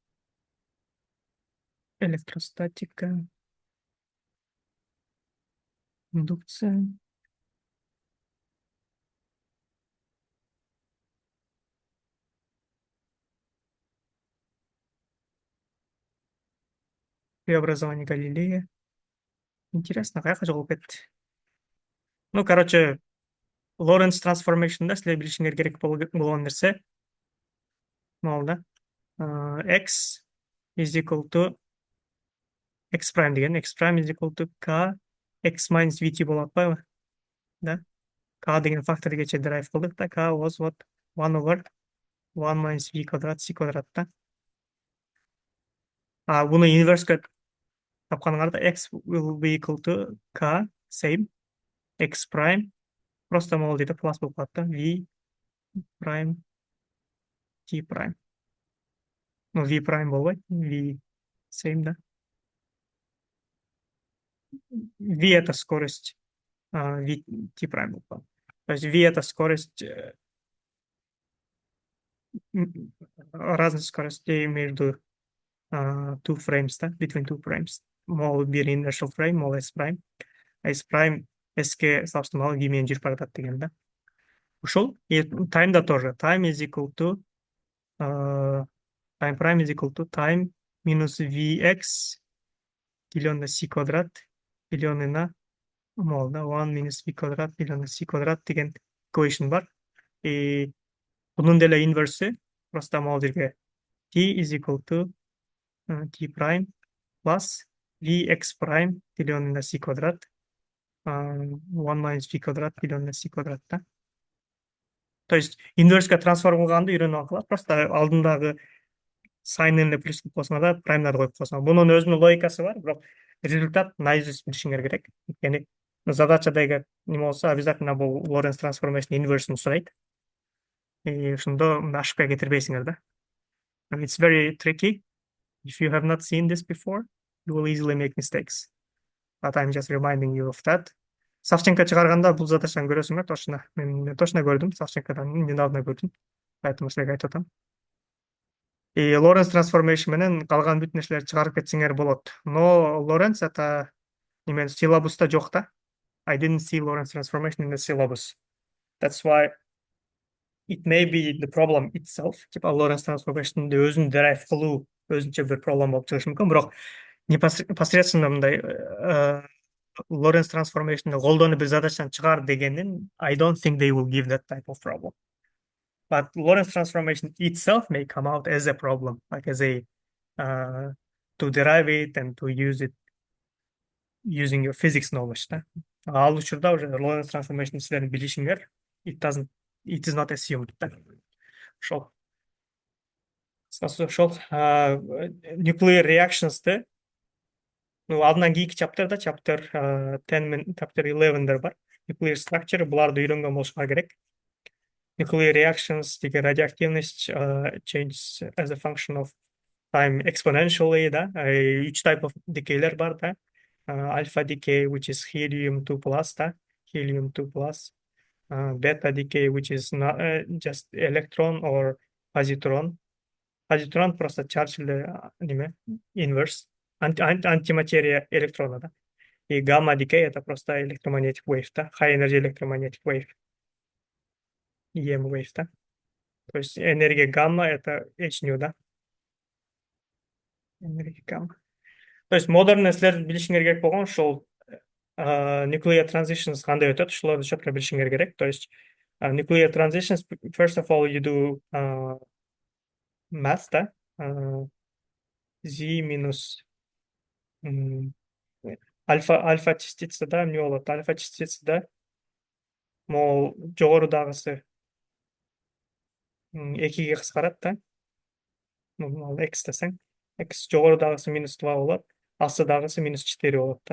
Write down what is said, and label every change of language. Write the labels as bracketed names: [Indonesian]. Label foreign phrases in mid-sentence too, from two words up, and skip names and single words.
[Russian] Электростатика. Индукция. Преобразование Галилея. Интересно, [Kyrgyz] каяка жолугуп кетти. Ну, короче, Лоренц трансформаtionда [English] силер билишиңер [Kyrgyz] керек болгон нерсе могул да. [English] X is equal to x prime деген, x prime is equal to k x minus vt [Kyrgyz] болуп атпайбы? [English] Да. [Kyrgyz] K деген факторге чейин драйв кылдык да, [English] k was what? 1 over 1 minus v [Russian] квадрат c квадрат [English] да. [Kyrgyz] Буну инверске тапканыңарда [English] x will be equal to k same x prime [Kyrgyz] просто могул дейт плюс болуп калат да, [English] v prime t prime. [Kyrgyz] Ну, v prime болбойт, v same да. [Russian] V это скорость, [Kyrgyz] v t prime болуп калат. [Russian] То есть v это скорость, разность скоростей между [English] two frames, [Russian] да, [English] between two frames. [Kyrgyz] Могул бир inertial frame, могул s prime. S prime s-ке салыштырмалуу v менен жүрүп баратат деген да. Ушул таймда тоже. [English] Time is equal to time prime is equal to time minus vx [Russian] деленное на c квадрат деленное на [English] мол, да, 1 minus v [Russian] квадрат деленное на c квадрат [English] деген equation бар. И bunun деле инверси просто мол жерге t is equal to t prime plus vx prime [Russian] деленное на c квадрат [English] 1 minus v [Russian] квадрат деленное на c квадрат [English] да. [Kyrgyz] То есть инверске трансформ кылганды үйрөнүп алгыла, просто алдындагы сайнын плюс кылып койсоңор да, праймдарды коюп койсоңор. Бунун өзүнүн логикасы бар, бирок результат наизусть билишиңер керек. Өйткөнү задачадагы неме болсо, обязательно бул Лоренц трансформation инверсин сурайт. И ошондо ошибка кетирбейсиңер да. [English] It's very tricky. If you have not seen this before, you will easily make mistakes. But I'm just reminding you of that. [Kyrgyz] Савченко чыгарганда бул задачаны көрөсүңөр, точно. Мен точно көрдүм, Савченкодан недавно көрдүм. Поэтому силерге айтып атам. И Лоренц трансформation менен калган бүт нерселерди чыгарып кетсеңер болот. Но Лоренц это немен силабуста жок да. [English] I didn't see Lorentz transformation in the syllabus. That's why it may be the problem itself. [Kyrgyz] Типа Lorentz transformation'ды өзүн derive кылуу өзүнчө бир проблем болуп чыгышы мүмкүн, бирок непосредственно мындай Lorentz transformation'ды колдонуп бир задачаны чыгар дегенин [English] I don't think they will give that type of problem. But Lorentz transformation itself may come out as a problem, like as a to derive it and to use it using your physics knowledge. [Kyrgyz] Да? Ал учурда уже Lorentz transformation силердин билишиңер [English] it is not assumed. [Kyrgyz] Да? Ошол nuclear reactions'ты ну алдынан кийинки чаптерда chapter 10 мен chapter 11 бар. [English] Nuclear structure [Kyrgyz] буларды үйрөнгөн болушуңар керек. [English] Nuclear reactions деги радиоактивность changes as a function of time exponentially, да. 3 type of decay'лер бар, да. alpha decay, which is helium 2 plus, да, helium 2 plus, beta decay, which is not just electron or positron. [Russian] Позитрон просто charge неме, inverse, антиматерия электрона, да. [English] И гамма decay [Russian] это просто [English] electromagnetic wave, да, high energy electromagnetic wave, EM wave, [Kyrgyz] да. [Russian] То есть энергия гамма это H nu, да, энергия гамма. [Kyrgyz] То есть модерн нерселер билишиңер керек болгон ушул [English] nuclear transitions [Kyrgyz] кандай өтөт, ушуларды четко билишиңер керек. [English] То есть nuclear transitions, first of all, you do math, [Kyrgyz] да, Z минус альфа частицада эмне болот? Альфа частицада могул жогорудагысы экиге кыскарат да. Ал x десең, x жогорудагысы -2 болот, астыдагысы -4 болот да.